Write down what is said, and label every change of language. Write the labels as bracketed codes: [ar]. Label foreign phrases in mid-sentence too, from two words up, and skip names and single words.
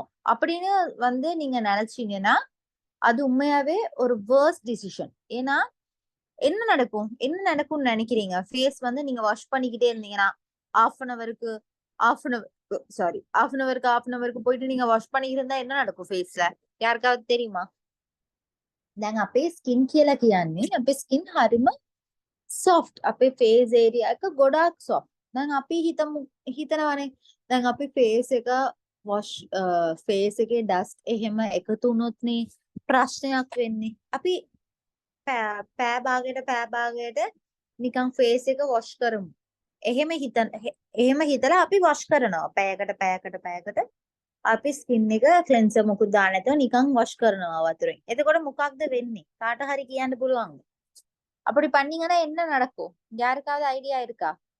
[ta] அப்படின்னு வந்து நீங்க நினைச்சீங்கன்னா அது உண்மையாவே ஒரு [en] worst decision. [ta] ஏன்னா என்ன நடக்கும்னு நினைக்கிறீங்க? ஃபேஸ் வந்து நீங்க வாஷ் பண்ணிக்கிட்டே இருந்தீங்கன்னா [en] half an hourக்கு half an hourக்கு [ta] போயிட்டு நீங்க வாஷ் பண்ணிக்கிட்டு இருந்தா என்ன நடக்கும் ஃபேஸ்ல? யாருக்காவது தெரியுமா? [si] දැන් අපේ ස්කින් කියලා කියන්නේ අපේ ස්කින් හරිම soft. අපේ [en] face area [si] එක ගොඩාක් soft. දැන් අපි හිතනවානේ දැන් අපි face එක wash face එකේ dust එහෙම එකතු වුණොත්නේ ප්‍රශ්නයක් වෙන්නේ. අපි පෑ භාගයට නිකන් face එක wash කරමු. එහෙම හිතලා අපි wash කරනවා. පැයකට අපි ස්කින් එක ක්ලෙන්සර් මොකුත් දාන්න නැතුව නිකන් wash කරනවා වතුරෙන්. එතකොට මොකක්ද වෙන්නේ? කාට හරි කියන්න පුළුවන්ද? [ta] அப்படி பண்ணீங்கன்னா என்ன நடக்கும்? யாருக்காவது ஐடியா இருக்கா?